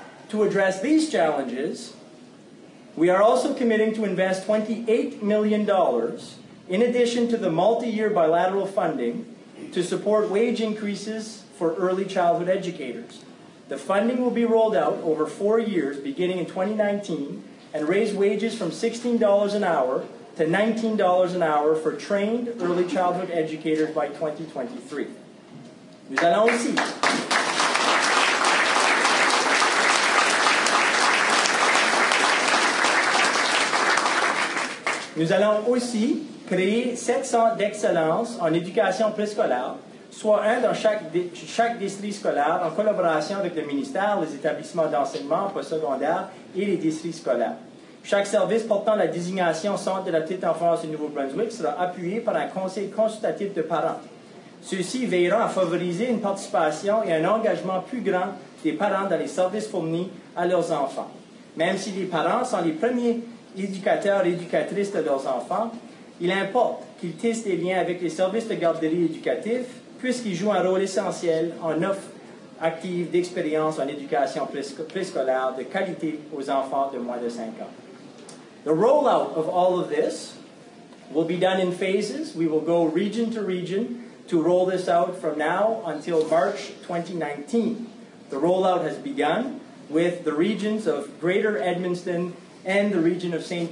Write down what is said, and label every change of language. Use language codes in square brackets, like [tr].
[en] To address these challenges, we are also committing to invest $28 million in addition to the multi-year bilateral funding to support wage increases for early childhood educators. The funding will be rolled out over 4 years, beginning in 2019, and raise wages from $16 an hour to $19 an hour for trained early childhood educators by 2023. [fr] Nous allons aussi Nous allons aussi créer 7 centres d'excellence en éducation préscolaire, soit un dans chaque district scolaire, en collaboration avec le ministère, les établissements d'enseignement postsecondaire et les districts scolaires. Chaque service portant la désignation Centre de la petite enfance du Nouveau-Brunswick sera appuyé par un conseil consultatif de parents. Ceux-ci veilleront à favoriser une participation et un engagement plus grand des parents dans les services fournis à leurs enfants. Même si les parents sont les premiers éducateurs et éducatrices de leurs enfants, il importe qu'ils tissent des liens avec les services de garderie éducatifs, puisqu'ils jouent un rôle essentiel en offre active d'expérience en éducation préscolaire de qualité aux enfants de moins de 5 ans. [en] The rollout of all of this will be done in phases. We will go region to region to roll this out from now until March 2019. The rollout has begun with the regions of Greater Edmundston and the region of St.